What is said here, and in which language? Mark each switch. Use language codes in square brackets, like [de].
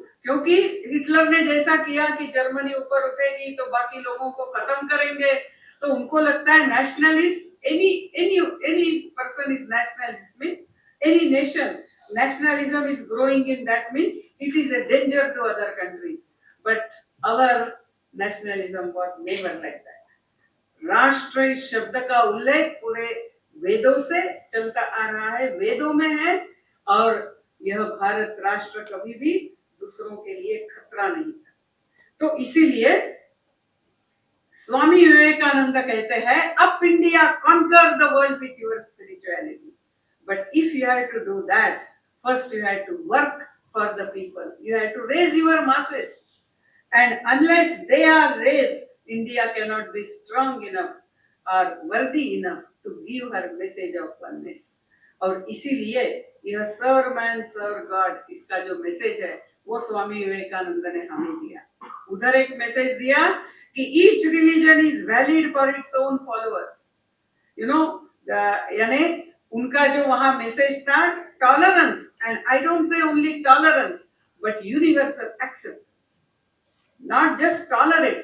[hi] क्योंकि हिटलर ने जैसा किया कि जर्मनी ऊपर उठेगी तो बाकी लोगों को खत्म करेंगे, तो उनको लगता है [en] Nationalist, any person is nationalist mean any nation, nationalism is growing in that means it is a danger to other countries, but our nationalism was never like that. [hi] राष्ट्र इस शब्द का उल्लेख पूरे वेदों से चलता आ रहा है, वेदों में है, और यह भारत राष्ट्र कभी भी दूसरों के लिए खतरा नहीं था। तो इसीलिए स्वामी विवेकानंद कहते हैं, [en] Up India conquer the world with your spirituality, but if you have to do that, first you have to work for the people, you have to raise your masses, and unless they are raised, India cannot be strong enough or worthy enough to give her message of oneness. [hi] और इसीलिए यह [en] serve man serve God, [hi] इसका जो message है वो स्वामी विवेकानंद ने हमें दिया। उधर एक मैसेज दिया कि [en] each religion is valid for its own followers, you know, [hi] यानी उनका जो वहां मैसेज था, [en] Tolerance, and I don't say only tolerance but universal acceptance, not just tolerate.